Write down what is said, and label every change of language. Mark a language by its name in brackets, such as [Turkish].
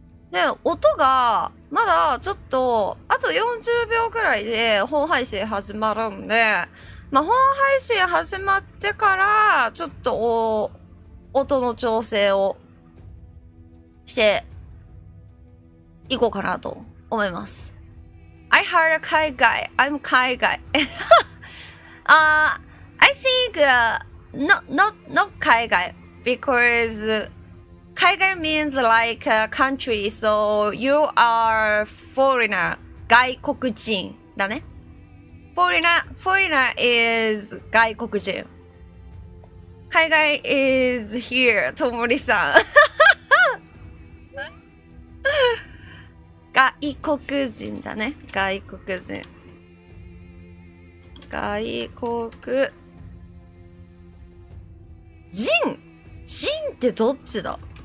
[Japanese] で、音が、まだちょっと、あと40秒くらいで本配信始まるんで、まあ、本配信始まってから、ちょっと、音の調整をしていこうかなと思います。 [English] I heard 海外。I'm 海外。 I think, not 海外 because 海外 means like a country, so you are foreigner, [Japanese] 外国人だね。 [English] foreigner is 外国人。海外 is here, ともりさん。 [Japanese] 外国人だね。外国人。外国人ってどっちだ？